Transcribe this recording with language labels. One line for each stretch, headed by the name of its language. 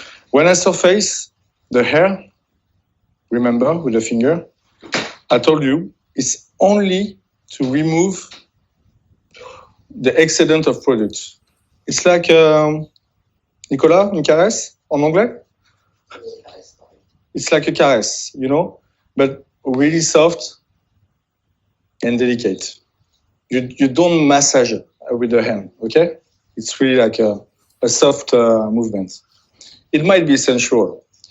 English: When I surface the hair, remember, with the finger, I told you, it's only to remove the excedent of product. It's like,
French: Nicolas, une caresse en anglais?
English: It's like a caress, you know, but really soft and delicate. You don't massage with the hand, okay? It's really like a soft movement. It might be sensual.